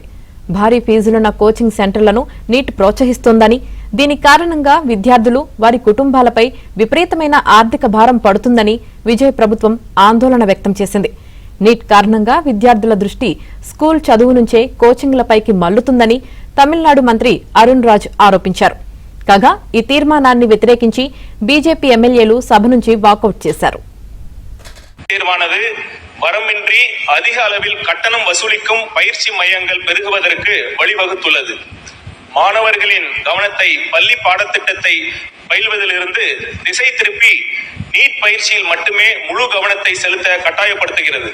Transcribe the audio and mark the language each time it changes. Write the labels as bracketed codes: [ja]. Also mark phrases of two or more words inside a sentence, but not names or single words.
[te] భారీ ఫీజులున్న కోచింగ్ సెంటర్లను నీట్ ప్రోత్సహిస్తోందని, దీని కారణంగా విద్యార్థులు వారి కుటుంబాలపై విపరీతమైన ఆర్థిక భారం పడుతుందని విజయ్ ప్రభుత్వం ఆందోళన వ్యక్తం చేసింది. నీట్ కారణంగా విద్యార్థుల దృష్టి స్కూల్ చదువు నుంచే కోచింగ్లపైకి మళ్లుతుందని తమిళనాడు మంత్రి అరుణ్ రాజ్ ఆరోపించారు. కాగా ఈ తీర్మానాన్ని వ్యతిరేకించి బీజేపీ ఎమ్మెల్యేలు సభ నుంచి వాకౌట్ చేశారు. [ta] வரம்பின்றி அதிக அளவில் கட்டணம் வசூலிக்கும் பயிற்சி மையங்கள் பெருகுவதற்கு வழிவகுத்துள்ளது. மாணவர்களின் கவனத்தை பள்ளி பாடத்திட்டத்தை பயில்வதிலிருந்து திசை திருப்பி நீட் பயிற்சியில் மட்டுமே முழு கவனத்தை செலுத்த கட்டாயப்படுத்துகிறது.